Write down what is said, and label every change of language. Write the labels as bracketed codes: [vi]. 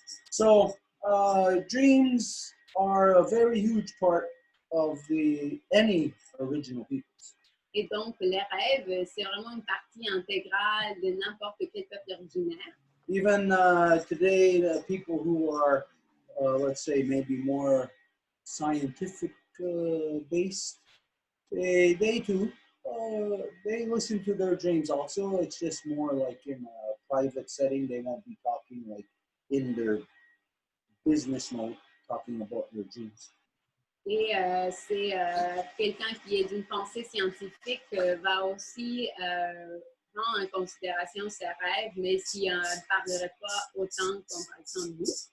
[en] So dreams are a very huge part of any original peoples. [fr] Et donc, les rêves, c'est vraiment une partie intégrale de n'importe quel peuple originaire. [en] Even today, the people who are, let's say, maybe more scientific based, they too, they listen to their dreams also. It's just more like in a private setting. They won't be talking like in their business mode, talking about their dreams. [fr] Et c'est quelqu'un qui est d'une pensée scientifique va aussi prendre en considération ses rêves, mais qui ne parlerait pas autant comme par exemple vous.